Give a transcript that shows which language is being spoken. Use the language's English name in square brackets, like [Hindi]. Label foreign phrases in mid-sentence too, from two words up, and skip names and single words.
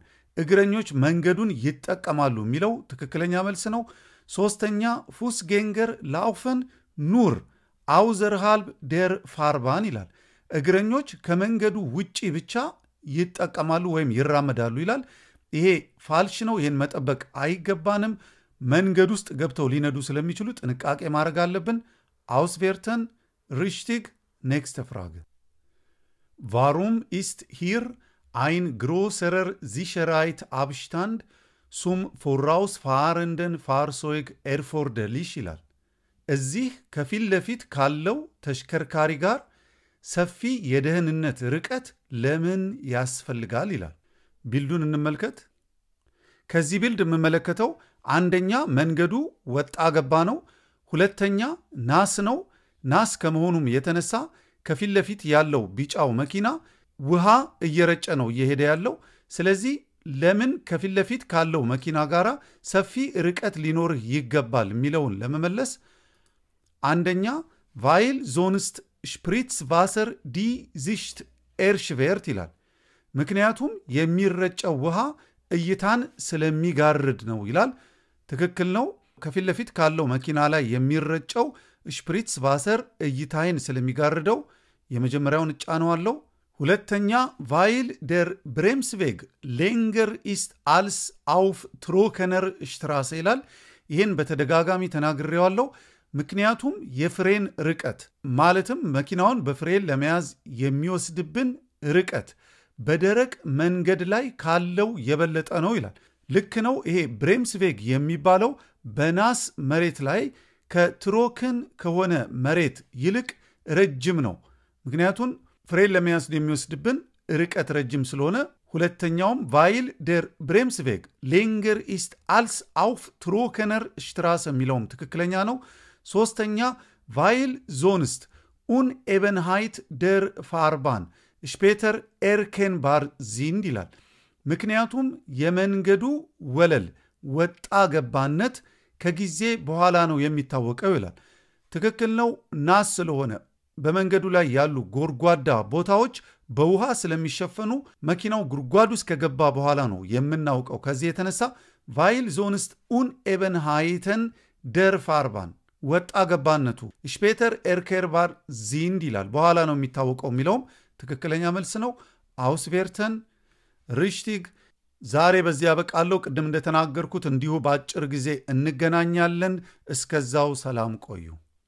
[Amharic] እግረኞች መንገዱን ይጠቀማሉ የሚለው ትክክለኛ መልስ ነው። ሶስተኛ [German] Fußgänger laufen nur außerhalb der Fahrbahn [Amharic] ይላል። እግረኞች ከመንገዱ ውጪ ብቻ ይጠቀማሉ ወይም ይራመዳሉ ይላል። ይሄ ፋልሽ ነው። ይሄን መጠበቅ አይገባንም። መንገድ ውስጥ ገብተው ሊነዱ ስለሚችሉ ጥንቃቄ ማድረግ አለብን። [German] Auswerten richtig nächste Frage. Warum ist hier ein größerer Sicherheitsabstand zum vorausfahrenden Fahrzeug erforderlich [Amharic] ይላል። እዚህ ከፊት ለፊት ካለው ተሽከርካሪ ጋር ሰፊ የደህንነት ርቀት ለምን ያስፈልጋል ይላል። ቢልዱን እንመልከት። ከዚህ ቢልድ የምመለከተው አንደኛ መንገዱ ወጣ ገባ ነው። ሁለተኛ ናስ ነው። ናስ ከመሆኑም የተነሳ ከፊት ለፊት ያለው ቢጫው መኪና ውሃ እየረጨ ነው እየሄደ ያለው። ስለዚህ ለምን ከፊት ለፊት ካለው መኪና ጋራ ሰፊ ርቀት ሊኖርህ ይገባል የሚለውን ለመመለስ አንደኛ [German] weil sonst Spritzwasser die Sicht erschwert [Amharic] ይላል። ምክንያቱም የሚረጨው ውሃ እይታን ስለሚጋርድ ነው ይላል። ትክክል ነው። ከፊት ለፊት ካለው መኪና ላይ የሚረጨው ስፕሪትስቫሰር እይታይን ስለሚጋርደው የመጀመሪያውን እጫነዋለሁ። ሁለተኛ [German] weil der Bremsweg länger ist als auf trockener Straße [Amharic] ይላል። ይህን በተደጋጋሚ ተናግሬዋለሁ። ምክንያቱም የፍሬን ርቀት ማለትም መኪናውን በፍሬን ለመያዝ የሚወስድብን ርቀት በደረቅ መንገድ ላይ ካለው የበለጠ ነው ይላል። ልክ ነው። ይሄ ብሬምስቬግ የሚባለው በናስ መሬት ላይ ከትሮክን ከሆነ መሬት ይልቅ ረጅም ነው። ምክንያቱም ፍሬን ለመያዝ የሚወስድብን ርቀት ረጅም ስለሆነ ሁለተኛውም [German] weil der Bremsweg länger ist als auf trockener Straße [Amharic] የሚለውም ትክክለኛ ነው። ሶስተኛ [German] weil sonst Unebenheit der Fahrbahn später erkennbar sind [Amharic] ይላል። ምክንያቱም የመንገዱ ወለል ወጣ ገባነት ከጊዜ በኋላ ነው የሚታወቀው ይላል። ትክክል ነው። ናስ ስለሆነ በመንገዱ ላይ ያሉ ጎድጓዳ ቦታዎች በውሃ ስለሚሸፈኑ መኪናው ጉድጓድ ውስጥ ከገባ በኋላ ነው የምናውቀው። ከዚህ የተነሳ [German] weil sonst Unebenheiten der Fahrbahn [Amharic] ወጣ ገባነቱ [German] später erkennbar sind [Amharic] ይላል። በኋላ ነው የሚታወቀው የሚለውም ትክክለኛ መልስ ነው። [German] Auswerten richtig። [Amharic] ዛሬ በዚህ ያበቃለሁ። ቅድም እንደተናገርኩት እንዲሁ በአጭር ጊዜ እንገናኛለን። እስከዛው ሰላም ቆዩ።